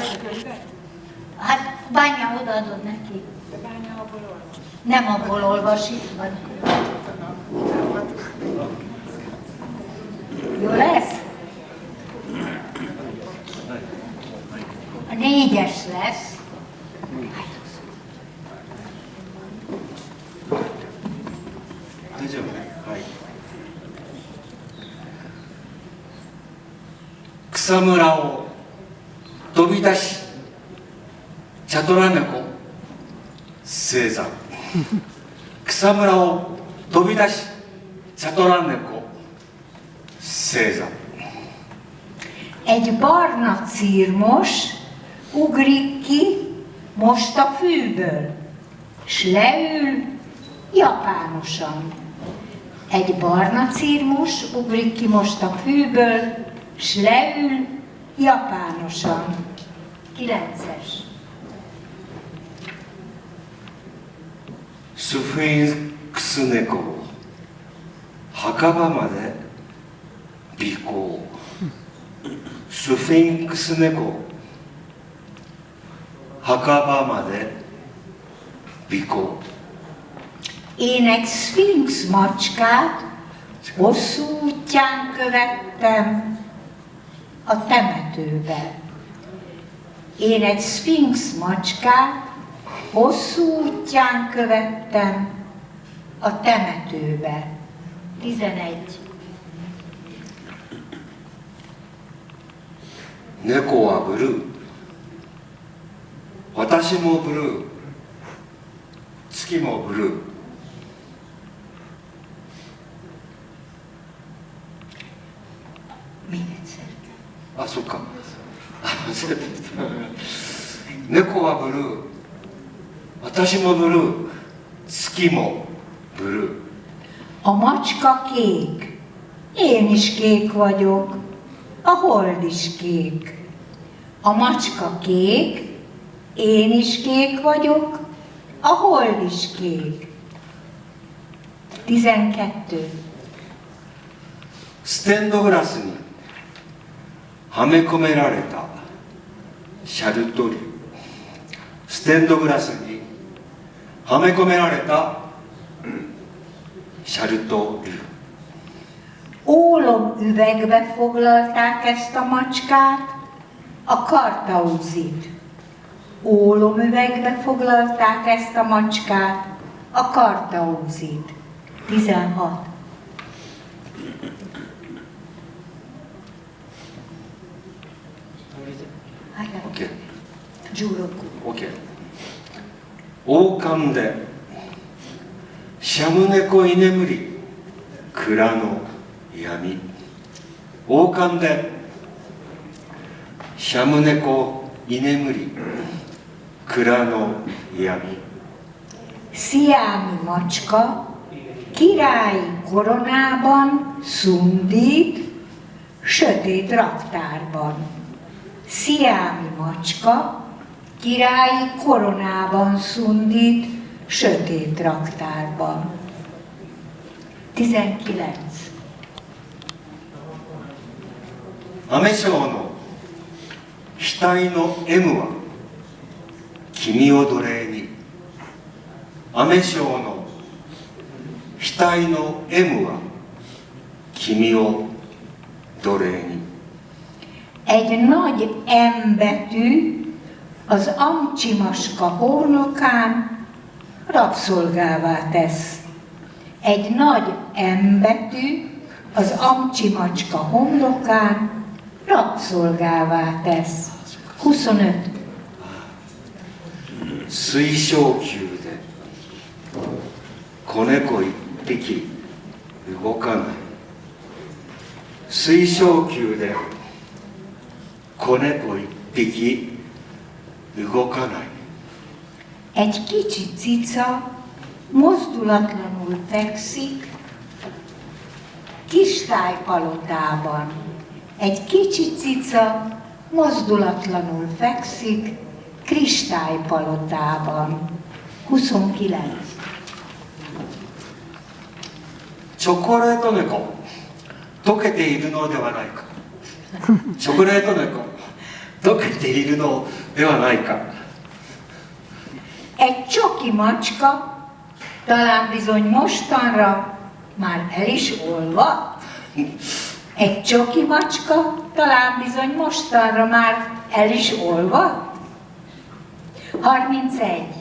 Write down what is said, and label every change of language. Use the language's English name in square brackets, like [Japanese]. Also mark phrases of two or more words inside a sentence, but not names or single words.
[Hungarian] Hát Bánya, odaadod neki. De Bánya abból olvas. Nem abból olvas, itt van. Jó lesz? A 4-es lesz. [Japanese] 草むらを飛び出し茶トラ猫星座草むらを飛び出し茶トラ猫星座 [Hungarian] Egy barna cirmos ugrik ki most a fűből, s leül japánosan. Egy barna cirmos ugrik ki most a fűből, s leül japánosan. 9-es. [Japanese] スフィンクス猫を墓場まで尾行スフィンクス猫を墓場まで尾行 [Hungarian] Én egy szfinx macskát hosszú útján követtem a temetőbe. Én egy szfinx macskát hosszú útján követtem a temetőbe. 11. [Japanese] 猫はブルー私もブルー月もブルー [Hungarian] Még egyszer. [Japanese] あ、そっか猫はブルー私もブルー月もブルー [Hungarian] A macska kék. Én is kék vagyok. A hold is kék. A macska kék. Én is kék vagyok. A hold is kék. 12. [Japanese] ステンドグラスにはめ込められたシャルト竜ステンドグラスにはめ込められたシャルト竜 [Hungarian] Ólomüvegbe foglalták ezt a macskát, a kartauzit. Ólomüvegbe foglalták ezt a macskát, a kartauzit. 16. [Japanese] オッケー 16. オッケー王冠でシャム猫居眠り蔵の闇王冠でシャム猫居眠り蔵の闇 [Hungarian] Sziámi macska királyi koronában szundít sötét raktárban. Sziámi macska királyi koronában szundít sötét raktárban. 19. [Japanese] アメショウの額の M は君を奴隷にアメショウの額の M は君を奴隷に [Hungarian] Egy nagy M betű az amcsimaska homlokán rabszolgává tesz. Egy nagy M betű az amcsimacska homlokán rabszolgává tesz. 25. [Japanese] 水晶球で子猫一匹動かない水晶球で子猫一匹動かない [Hungarian] Egy kicsi cica mozdulatlanul fekszik kristálypalotában. Egy kicsi cica mozdulatlanul fekszik kristálypalotában. 29. [Japanese] チョコレート猫、溶けているのではないか。チョコレート猫、溶けているのではないか。 [Hungarian] Egy csoki macska, talán bizony mostanra már el is olvadt. Egy csoki macska, talán bizony mostanra már el is olvadt. 31.